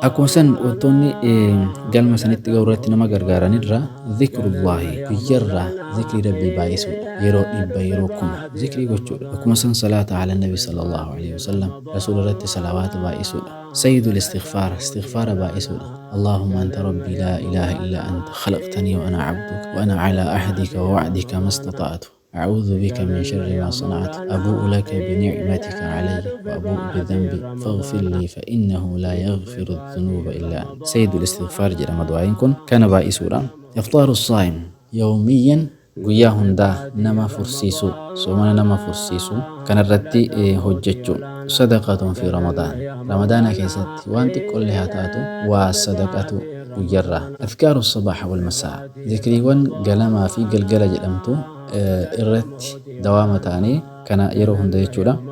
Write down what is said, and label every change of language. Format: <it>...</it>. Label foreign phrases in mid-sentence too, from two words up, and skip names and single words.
<om>Akkuma san wantoonni, eh, galma sanitti ga'u irratti nama gargaaran irra dhikrullaahi, guyyarraa zikrii Rabbii baay'isuudha. Yeroo dhibba, yeroo kuma zikrii gochuudha. Akkuma san</om> <ar>الصلاة على النبي صلى الله عليه وسلم,</ar> <om>Rasuul irratti salawaata baay'isuudha.</om> <ar>سيد الاستغفار,</ar> <om>istighfaara baay'isuudha.</om> <ar>اللهم أنت ربي لا إله إلا أنت خلقتني وأنا عبدك وأنا على عهدك ووعدك ما استطعت أعوذ بك من شر ما صنعت أبوء لك بنعمتك علي وأبوء بذنبي فاغفر لي فإنه لا يغفر الذنوب إلا أنت. سيد الاستغفار</ar> <om>jedhama du'aayin kun kana baay'isuudha.</om> <ar>إفطار الصائم يوميا</ar> <om>guyyaa hundaa nama fursiisu, soomana nama fursiisu kanarratti, eh, hojjechuu.</om> <ar>صدقة في رمضان.</ar> <om>Ramadaana keessatti waan xiqqollee haa taatu waa sadaqatu guyyarraa.</om> <ar>أذكار الصباح والمساء.</ar> <om>Zikriiwwan galamaa fi galgala jedhamtu eh, irratti dawaama ta'anii kana yeroo hunda jechuudha.</om>